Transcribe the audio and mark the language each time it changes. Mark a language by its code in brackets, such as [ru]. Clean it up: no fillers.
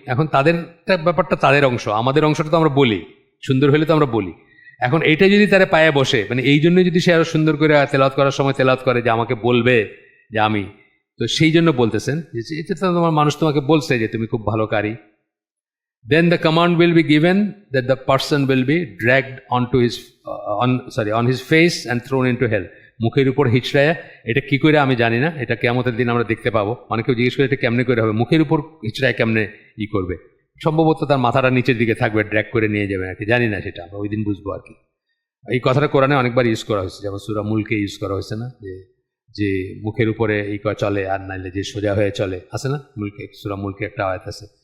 [bn] এখন তাদের ব্যাপারটা তাদের অংশ, আমাদের অংশটা তো আমরা বলি, সুন্দর হলে তো আমরা বলি। এখন এইটা যদি তারা পায়ে বসে, মানে এই জন্য যদি সে আরো সুন্দর করে তেলাওয়াত করার সময় তেলাওয়াত করে যে আমাকে বলবে যে আমি, তো সেই জন্য বলতেছেন যে এটা তো তোমার মানুষ তোমাকে বলছে যে তুমি খুব ভালো কারি। [en] Then the command will be given that the person will be dragged on his face and thrown into hell. [bn] মুখের উপর হিচড়ায়, এটা কি করে আমি জানি না, এটা কিয়ামতের দিন আমরা দেখতে পাবো। অনেকেও জিজ্ঞেস করে এটা কেমনে করে হবে, মুখের উপর হিচড়ায় কেমনে করবে? সম্ভবত তার মাথাটা নিচের দিকে থাকবে, ড্র্যাগ করে নিয়ে যাবে আর কি, জানি না, সেটা আমরা ওই দিন বুঝবো আর কি। এই কথাটা কোরআনে অনেকবার ইউজ করা হয়েছে, যেমন সূরা মুলকে ইউজ করা হয়েছে না, যে মুখের উপরে চলে আর নাইলে যে সোজা হয়ে চলে, আছে না মুলকে, সূরা মুলকে একটা আয়াত আছে।